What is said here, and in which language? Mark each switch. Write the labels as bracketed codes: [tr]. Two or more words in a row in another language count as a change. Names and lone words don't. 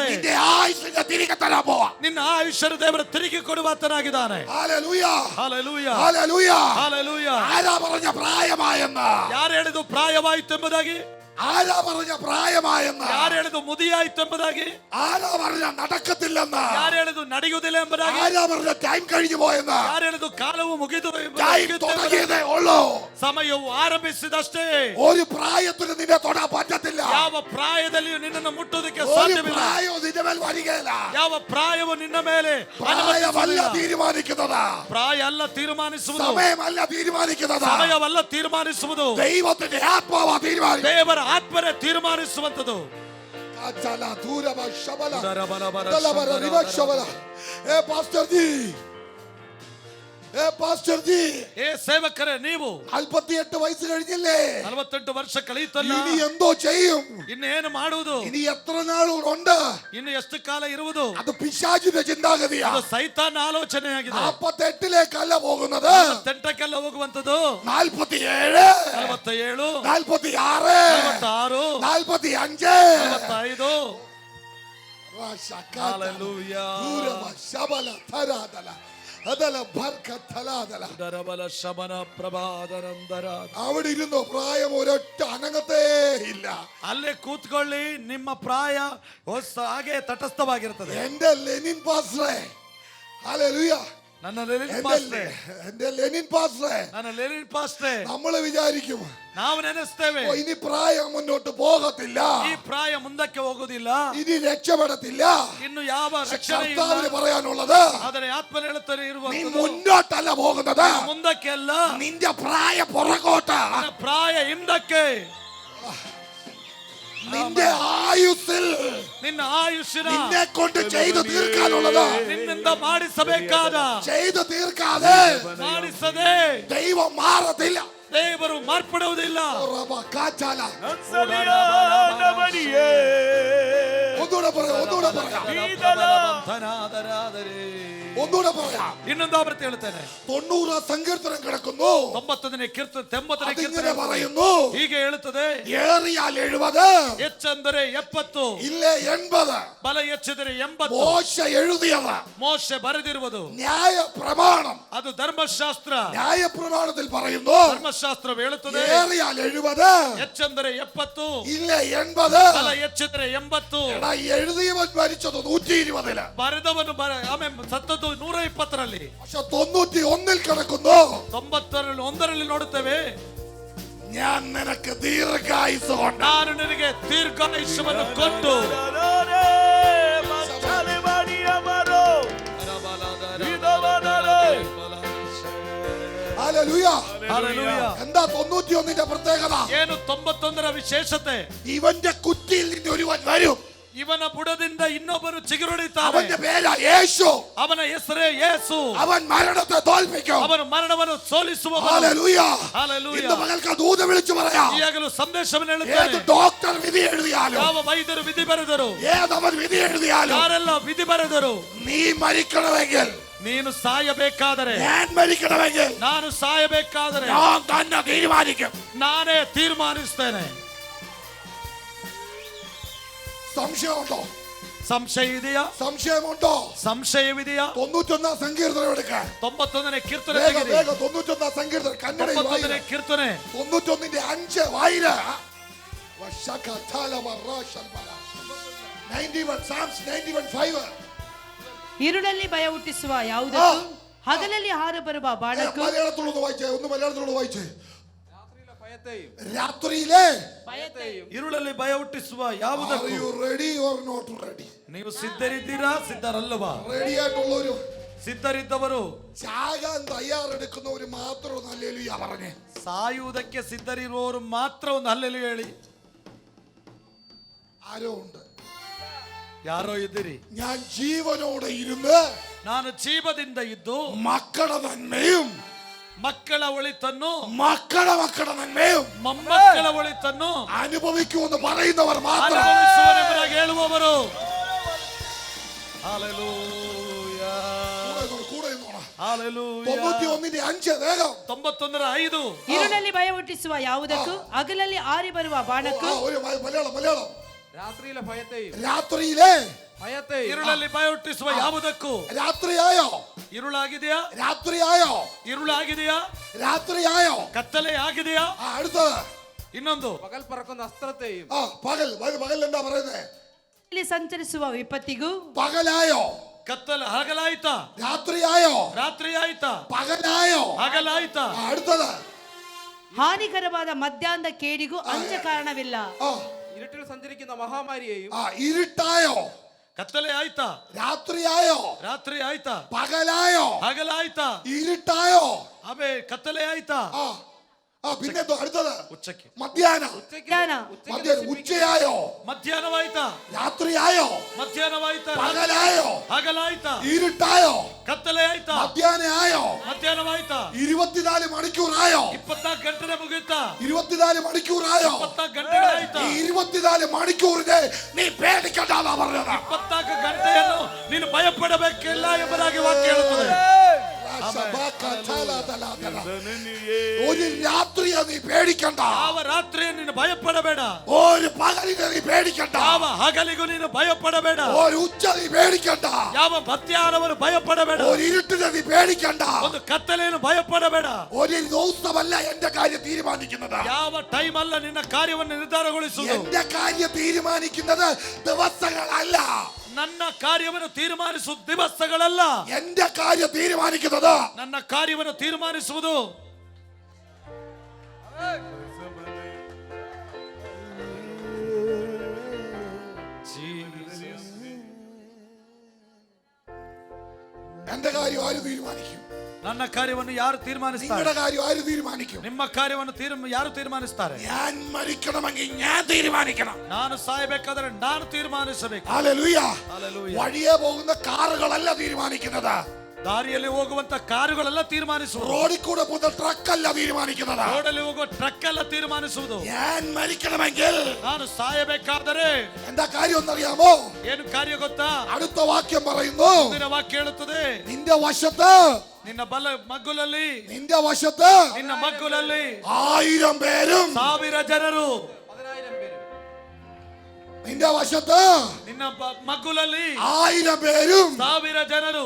[ml] നിന്റെ ആയുസ്സിനെ തിരികെ തരാൻ പോവാ. [kn] ನಿನ್ನ ಆಯುಷ್ಯನು ದೇವರು ತಿರುಗಿ ಕೊಡುವಾತನಾಗಿದ್ದಾನೆ. [ml] ഹല്ലേലൂയ, [kn] ಹಾಲೆಲೂಯ, [ml] ഹല്ലേലൂയ. [kn] ಹಾಲೆಲೂಯ. [ml] ആരാ പറഞ്ഞ പ്രായമായെന്ന്? [kn] ಯಾರು ಹೇಳಿದು ಪ್ರಾಯವಾಯಿತು ಎಂಬುದಾಗಿ? [ml] ആരാ പറഞ്ഞ പ്രായമായെന്ന്? [kn] ಯಾರು ಹೇಳಿದು ಮುದಿಯಾಯಿತು ಎಂಬುದಾಗಿ? [ml] ആരാ പറഞ്ഞ നടക്കത്തില്ലെന്ന്? [kn] ಯಾರು ಹೇಳಿದು ನಡೆಯುವುದಿಲ್ಲ ಎಂಬುದಾಗಿ? [ml] ആരാ പറഞ്ഞ ടൈം കഴിഞ്ഞു പോയെന്ന്? [kn] ಯಾರು ಹೇಳಿದು ಕಾಲವು ಮುಗಿದು [ml] ടൈം തുടങ്ങിയതേ ഉള്ളൂ. [kn] ಸಮಯವು ಆರಂಭಿಸಿದಷ್ಟೇ. [ml] ഒരു പ്രായത്തിന് നിന്നെ തൊടാൻ പറ്റത്തില്ല. [kn] ಯಾವ ಪ್ರಾಯದಲ್ಲಿಯೂ ನಿನ್ನನ್ನು ಮುಟ್ಟುವುದಕ್ಕೆ [ml] ഒരു [kn] ಸಾಧ್ಯವಿಲ್ಲ. [ml] പ്രായവും നിന്റെ മേൽ വരികയില്ല. [kn] ಯಾವ ಪ್ರಾಯವು ನಿನ್ನ ಮೇಲೆ [ml] പ്രായമല്ല [kn] ಅನುಮತಿಸುವುದಿಲ್ಲ. [ml] തീരുമാനിക്കുന്നത്, [kn] ಪ್ರಾಯ ಅಲ್ಲ ತೀರ್ಮಾನಿಸುವುದು, [ml] സമയമല്ല തീരുമാനിക്കുന്നത്, [kn] ಸಮಯವಲ್ಲ ತೀರ್ಮಾನಿಸುವುದು, [ml] ദൈവത്തിന്റെ ആത്മാവാ തീരുമാനിക്കുന്നത്. [kn] ದೇವರ ಆತ್ಮನೇ ತೀರ್ಮಾನಿಸುವಂತದ್ದು. [ml] പാസ്റ്റർ ജി, പാസ്റ്റർ ജി, [kn] ಏ ಸೇವಕರೇ, ನೀವು [ml] 48 വയസ്സ് കഴിഞ്ഞില്ലേ? [kn] 48 ವರ್ಷ ಕಳೆಯಿತಲ್ಲ, [ml] ഇനി എന്തോ ചെയ്യും? [kn] ಇನ್ನು ಏನು ಮಾಡುವುದು? [ml] ഇനി എത്ര നാളുണ്ട്? [kn] ಇನ್ನು ಎಷ್ಟು ಕಾಲ ಇರುವುದು? [ml] അത് പിശാചിന്റെ ചിന്താഗതിയാ. [kn] ಅದು ಸೈತಾನ ಆಲೋಚನೆಯಾಗಿದೆ. [ml] 48ലേക്കല്ല പോകുന്നത്, [kn] 48ಕ್ಕೆಲ್ಲ ಹೋಗುವಂತದ್ದು. [ml] 47, [kn] 47, [ml] 46, [kn] 46, [ml] 45. [kn] 45. Rashakata. Hallelujah. Durama shabala tharadala. Adala barkathaladala. ದರಬಲ ಶಮನ ಪ್ರಭಾದರಂದರ. [ml] അവിടെ ഇരുന്നോ, പ്രായം ഒരൊറ്റ അനങ്ങത്തേ ഇല്ല. [kn] ಅಲ್ಲೇ ಕೂತ್ಕೊಳ್ಳಿ, ನಿಮ್ಮ ಪ್ರಾಯ ಹಾಗೆ ತಟಸ್ಥವಾಗಿರ್ತದೆ. [ml] എന്റെ ലെനിൻ പാസ്റ്ററെ, ഹല്ലേലൂയ, [kn] ನನ್ನ ಲೆನಿನ್ ಪಾಸ್ಟ್ರೆ, [ml] എന്റെ ലെനിൻ പാസ്റ്ററെ, [kn] ನನ್ನ ಲೆನಿನ್ ಪಾಸ್ಟ್ರೆ, [ml] നമ്മൾ വിചാരിക്കും [kn] ನಾವು ನೆನೆಸ್ತೇವೆ, [ml] ഓ, ഇനി പ്രായം മുന്നോട്ട് പോകത്തില്ല, [kn] ಈ ಪ್ರಾಯ ಮುಂದಕ್ಕೆ ಹೋಗುದಿಲ್ಲ, [ml] ഇനി രക്ഷപ്പെടത്തില്ല. [kn] ಇನ್ನು ಯಾವ ರಕ್ಷಣೆ ಇಲ್ಲ. [ml] കർത്താവിന് പറയാനുള്ളത്, [kn] ಆದರೆ ಆತ್ಮನ ಹೇಳುತ್ತಾರೆ [ml] നീ [kn] ಇರುವಂತದ್ದು, [ml] മുന്നോട്ടല്ല പോകുന്നത്, [kn] ಮುಂದಕ್ಕೆ ಅಲ್ಲ, [ml] നിന്റെ പ്രായ പുറകോട്ട്. [kn] ನಿನ್ನ ಪ್ರಾಯ ಹಿಂದಕ್ಕೆ. [ml] നിന്റെ ആയുസ്സിൽ [kn] ನಿನ್ನ ಆಯುಷ್ಯನ [ml] നിന്നെ കൊണ്ട് ചെയ്തു തീർക്കാനുള്ളത് [kn] ನಿನ್ನಿಂದ ಮಾಡಿಸಬೇಕಾದ [ml] ചെയ്തു തീർക്കാതെ [kn] ಮಾಡಿಸದೆ [ml] ദൈവം മാറത്തില്ല. [kn] ದೇವರು ಮಾರ್ಪಡುವುದಿಲ್ಲ. [ml] കാച്ചാല. ഒന്നുകൂടെ പറയാം, ഒന്നുകൂടെ പറയാം, ഒന്നുകൂടെ പറയാം. [kn] ಇನ್ನೊಂದು ಆವೃತ್ತಿ ಹೇಳ್ತೇನೆ. [ml] 90 സങ്കീർത്തനം കിടക്കുന്നു, [kn] 90ನೇ ಕೀರ್ತನೆ, 80ನೇ [ml] അതിങ്ങനെ [kn] ಕೀರ್ತನೆ [ml] പറയുന്നു, [kn] ಹೀಗೆ ಹೇಳುತ್ತದೆ, [ml] ഏറിയാൽ 70, [kn] ಹೆಚ್ಚೆಂದರೆ 70, [ml] ഇല്ലേ 80. [kn] ಬಲ ಹೆಚ್ಚೆಂದರೆ 80. [ml] മോശ എഴുതിയത്, [kn] ಮೋಶೆ ಬರೆದಿರುವುದು [ml] ന്യായ പ്രമാണം, [kn] ಅದು ಧರ್ಮಶಾಸ್ತ್ರ. [ml] ന്യായ പ്രമാണത്തിൽ പറയുന്നു, [kn] ಧರ್ಮಶಾಸ್ತ್ರ ಹೇಳುತ್ತದೆ, [ml] ഏറിയാൽ 70, [kn] ಹೆಚ್ಚೆಂದರೆ 70, [ml] ഇല്ലേ 80. [kn] ಬಲ ಹೆಚ್ಚೆಂದರೆ 80. [ml] എടാ, എഴുതിയവൻ മരിച്ചത് 120. [kn] ಬರೆದವನು ಆಮೇಲೆ ಸತ್ತದ್ದು 120ರಲ್ಲಿ. [ml] പക്ഷെ 91 കിടക്കുന്നു. [kn] 91ರಲ್ಲಿ ನೋಡುತ್ತೇವೆ, [ml] ഞാൻ നിനക്ക് ദീർഘായുസ് കൊണ്ട് [kn] ನಾನು ನಿನಗೆ ದೀರ್ಘಾಯುಷ್ಯವನ್ನು ಕೊಟ್ಟು. [ml] ഹല്ലേലൂയ. ഹല്ലേലൂയ. എന്താ 91ന്റെ പ്രത്യേകത? [kn] ಏನು 91ರ ವಿಶೇಷತೆ? [ml] ഇവന്റെ കുറ്റിയിൽ നിന്ന് ഒരുവൻ വരും, [kn] ಇವನ ಬುಡದಿಂದ ಇನ್ನೊಬ್ಬರು ಚಿಗುರೊಡಿತಾರೆ. [ml] അവന്റെ പേരാ യേശു. [kn] ಅವನ ಹೆಸರೇ ಯೇಸು. [ml] അവൻ മരണത്തെ തോൽപ്പിക്കും. [kn] ಅವನು ಮರಣವನ್ನು ಸೋಲಿಸುವವನು. [ml] ഹല്ലേലൂയ. ഹല്ലേലൂയ. ഇന്ന് പകൽക്ക് ദൂത വിളിച്ചു പറയാം, [kn] ಈಗಲೂ ಸಂದೇಶವನ್ನು [ml] ഏത് [kn] ಹೇಳುತ್ತೇನೆ. [ml] ഡോക്ടർ വിധി എഴുതിയാലും, [kn] ಯಾವ ವೈದ್ಯರು ವಿಧಿ ಬರೆದರು, [ml] ഏതവൻ വിധി എഴുതിയാലും, [kn] ಯಾರೆಲ್ಲ ವಿಧಿ ಬರೆದರು, [ml] നീ മരിക്കണമെങ്കിൽ, [kn] ನೀನು ಸಾಯಬೇಕಾದರೆ, [ml] ഞാൻ മരിക്കണമെങ്കിൽ, [kn] ನಾನು ಸಾಯಬೇಕಾದರೆ [ml] ഞാൻ തന്നെ തീരുമാനിക്കും. [kn] ನಾನೇ ತೀರ್ಮಾನಿಸ್ತೇನೆ. [ml] സംശയമുണ്ടോ? [kn] ಸಂಶಯ ಇದೆಯಾ? [ml] സംശയമുണ്ടോ? [kn] ಸಂಶಯವಿದೆಯಾ? [ml] 91 സങ്കീർത്തനം എടുക്കാൻ. [kn] 91ನೇ ಕೀರ್ತನೆ [ml] വേഗം [kn] ತೆಗೆಯಿರಿ. [ml] വേഗം 91 സങ്കീർത്തനം കന്നഡയിൽ [kn] 91ನೇ ಕೀರ್ತನೆ [ml] 91ന്റെ 5 വായില. 91 Psalms 91:5. [kn] ഇരുളಲ್ಲಿ ಭಯ ಹುಟ್ಟಿಸುವ ಯಾವುದಕ್ಕೂ, ಹಗಲಲ್ಲಿ ಹಾರು ಬರುವ ಬಾಣಕ್ಕೂ, [ml] മലയാളത്തിലൊന്ന് വായിച്ചേ, ഒന്ന് മലയാളത്തിലൊന്ന് വായിച്ചേ. രാത്രിയിലെ [kn] ഇരുಳಲ್ಲಿ ಭಯ ಹುಟ್ಟಿಸುವ ಯಾವುದಕ್ಕೂ. [en] Are you ready or not ready? [kn] ನೀವು ಸಿದ್ಧರಿದ್ದೀರಾ, ಸಿದ್ಧರಲ್ಲವಾ? [ml] റെഡി ആയിട്ടുള്ളവരും [kn] ಸಿದ್ಧರಿದ್ದವರು, [ml] ചാകാൻ തയ്യാറെടുക്കുന്നവര് മാത്രം ഒന്ന് ഹല്ലേലൂയ പറഞ്ഞേ. [kn] ಸಾಯುವುದಕ್ಕೆ ಸಿದ್ಧರಿರುವವರು ಮಾತ್ರ ಒಂದು ಹಲ್ಲೆಲೂಯ ಹೇಳಿ. [ml] ആരോ ഉണ്ട്. [kn] ಯಾರೋ ಇದ್ದೀರಿ. [ml] ഞാൻ ജീവനോടെ ഇരുന്ന് [kn] ನಾನು ಜೀವದಿಂದ ಇದ್ದು [ml] മക്കളുടെ നന്മയും [kn] ಮಕ್ಕಳ ಒಳಿತನ್ನು, [ml] മക്കളുടെ നന്മയും [kn] ಮೊಮ್ಮಕ್ಕಳ ಒಳಿತನ್ನು [ml] അനുഭവിക്കുമെന്ന് പറയുന്നവർ മാത്രം. [kn] ಅನುಭವಿಸುವವರೆಂಬುದಾಗಿ ಹೇಳುವವರು. [ml] ഹല്ലേലൂയ. കൂടെ നിന്നോണം. ഹല്ലേലൂയ. 91ന്റെ 5 വേഗം. [kn] 91ರ 5. ഇരുಳಲ್ಲಿ ಭಯ ಹುಟ್ಟಿಸುವ ಯಾವುದಕ್ಕೂ, ಹಗಲಲ್ಲಿ ಹಾರಿ ಬರುವ ಬಾಣಕ್ಕೂ, [ml] ഒരു മലയാളം. രാത്രിയിലെ ഭയത്തെയും രാത്രിയിലെ ഭയത്തെയും [kn] ഇരുಳಲ್ಲಿ ಭಯ ಹುಟ್ಟಿಸುವ ಯಾವುದಕ್ಕೂ. [ml] രാത്രിയായോ? [kn] ഇരുಳಾಗಿದೆಯಾ? [ml] രാത്രിയായോ? [kn] ഇരുಳಾಗಿದೆಯಾ? [ml] രാത്രിയായോ? [kn] ಕತ್ತಲೆ ಆಗಿದೆಯಾ? [ml] അടുത്തത് [kn] ಇನ್ನೊಂದು, [ml] പകൽ പറക്കുന്ന അസ്ത്രത്തെയും പകൽ എന്താ പറയുന്നത്? [kn] ಇಲ್ಲಿ ಸಂಚರಿಸುವ ವಿಪತ್ತಿಗೂ, [ml] പകലായോ? [kn] ಕತ್ತಲೆ ಹಗಲಾಯ್ತಾ? [ml] രാത്രിയായോ? [kn] ರಾತ್ರಿ ಆಯ್ತಾ? [ml] പകലായോ? [kn] ಹಗಲಾಯ್ತಾ? [ml] അടുത്തത് [kn] ಹಾನಿಕರವಾದ ಮಧ್ಯಾಹ್ನದ ಕೇಡಿಗೂ ಅಂಜ ಕಾರಣವಿಲ್ಲ. [ml] ഇരുട്ടിൽ സഞ്ചരിക്കുന്ന മഹാമാരിയെയും ഇരുട്ടായോ? [kn] ಕತ್ತಲೆ ಆಯ್ತಾ? [ml] രാത്രിയായോ? [kn] ರಾತ್ರಿ ಆಯ್ತಾ? [ml] പകലായോ? [kn] ಹಗಲಾಯ್ತಾ? [ml] ഇരുട്ടായോ? [kn] ಆಮೇಲೆ ಕತ್ತಲೆ ಆಯ್ತಾ? [ml] പിന്നെ എന്തോ അടുത്തത് ഉച്ചയ്ക്ക്. മധ്യാഹ്നം. [kn] ಮಧ್ಯಾಹ್ನ [ml] ഉച്ചയായോ? [kn] ಮಧ್ಯಾಹ್ನವಾಯ್ತಾ? [ml] രാത്രിയായോ? [kn] ಮಧ್ಯಾಹ್ನವಾಯ್ತಾ? [ml] പകലായോ? [kn] ಹಗಲಾಯ್ತಾ? [ml] ഇരുട്ടായോ? [kn] ಕತ್ತಲೆ ಆಯ್ತಾ? [ml] മധ്യാഹ്നം ആയോ? [kn] ಮಧ್ಯಾಹ್ನವಾಯ್ತಾ? [ml] 24 മണിക്കൂറായോ? [kn] 24 ಗಂಟೆ ಮುಗೀತಾ? [ml] 24 മണിക്കൂറായോ? [kn] 24 ಗಂಟೆಗಳಾಯ್ತಾ? [ml] ഈ 24 മണിക്കൂറിനെ നീ പേടിക്കണ്ടാ പറഞ്ഞത്. [kn] 24 ಗಂಟೆಯನ್ನು ನೀನು ಭಯಪಡಬೇಕಿಲ್ಲ ಎಂಬುದಾಗಿ ವಾಕ್ಯ ಹೇಳುತ್ತದೆ. [ml] ഒരു രാത്രിയെ നീ പേടിക്കണ്ട. [kn] ಯಾವ ರಾತ್ರಿಯನ್ನು ನೀನು ಭಯಪಡಬೇಡ. [ml] ഒരു പകലിനെ നീ പേടിക്കണ്ട. [kn] ಯಾವ ಹಗಲಿಗೂ ನೀನು ಭಯಪಡಬೇಡ. [ml] ഒരു ഉച്ച നീ പേടിക്കണ്ട. [kn] ಯಾವ ಮಧ್ಯಾಹ್ನವನ್ನು ಭಯಪಡಬೇಡ. [ml] ഒരു ഇരുട്ടിനെ നീ പേടിക്കണ്ട. [kn] ಒಂದು ಕತ್ತಲೆಯನ್ನು ಭಯಪಡಬೇಡ. [ml] ഒരു ദിവസമല്ല എന്റെ കാര്യം തീരുമാനിക്കുന്നത്. [kn] ಯಾವ ಟೈಮ್ ಅಲ್ಲ ನಿನ್ನ ಕಾರ್ಯವನ್ನು ನಿರ್ಧಾರಗೊಳಿಸುವುದು. [ml] എന്റെ കാര്യം തീരുമാനിക്കുന്നത് ദിവസങ്ങളല്ല. [kn] ನನ್ನ ಕಾರ್ಯವನ್ನು ತೀರ್ಮಾನಿಸುವುದು ದಿವಸಗಳಲ್ಲ. [ml] എന്റെ കാര്യം തീരുമാനിക്കുന്നത് [kn] ನನ್ನ ಕಾರ್ಯವನ್ನು ತೀರ್ಮಾನಿಸುವುದು [ml] എന്റെ കാര്യം ആര് തീരുമാനിക്കും? [kn] ನನ್ನ ಕಾರ್ಯವನ್ನು ಯಾರು ತೀರ್ಮಾನಿಸ್ತಾರೆ? [ml] നിങ്ങളുടെ കാര്യം ആര് തീരുമാനിക്കും? [kn] ನಿಮ್ಮ ಕಾರ್ಯವನ್ನು ಯಾರು ತೀರ್ಮಾನಿಸ್ತಾರೆ? [ml] ഞാൻ മരിക്കണമെങ്കിൽ ഞാൻ തീരുമാനിക്കണം. [kn] ನಾನು ಸಾಯಬೇಕಾದರೆ ನಾನು ತೀರ್ಮಾನಿಸಬೇಕು. [ml] ഹല്ലേലൂയ. [kn] ಹಲ್ಲೆಲೂಯಾ. [ml] വഴിയെ പോകുന്ന കാറുകളല്ല തീരുമാനിക്കുന്നത്. [kn] ದಾರಿಯಲ್ಲಿ ಹೋಗುವಂತ ಕಾರುಗಳೆಲ್ಲ ತೀರ್ಮಾನಿಸುವುದು. [ml] റോഡിൽ കൂടെ പോകുന്ന ട്രക്ക് അല്ല തീരുമാനിക്കുന്നത്. [kn] ರೋಡಲ್ಲಿ ಹೋಗುವ ಟ್ರಕ್ ಎಲ್ಲ ತೀರ್ಮಾನಿಸುವುದು. [ml] ഞാൻ മരിക്കണമെങ്കിൽ [kn] ನಾನು ಸಾಯಬೇಕಾದರೆ [ml] എന്താ കാര്യം എന്നറിയാമോ? [kn] ಏನು ಕಾರ್ಯ ಗೊತ್ತಾ? [ml] അടുത്ത വാക്യം പറയുന്നു, [kn] ಮುಂದಿನ ವಾಕ್ಯ ಹೇಳುತ್ತದೆ, [ml] നിന്റെ വശത്ത് [kn] ನಿನ್ನ ಬಲ ಮಗ್ಗುಲಲ್ಲಿ [ml] നിന്റെ വശത്ത് [kn] ನಿನ್ನ ಮಗ್ಗುಲಲ್ಲಿ [ml] 1000 പേരും [kn] 1000 ಜನರು. [ml] 10,000 പേരും. നിന്റെ വശത്ത് [kn] ನಿನ್ನ ಮಗ್ಗುಲಲ್ಲಿ [ml] 1000 പേരും [kn] 1000 ಜನರು.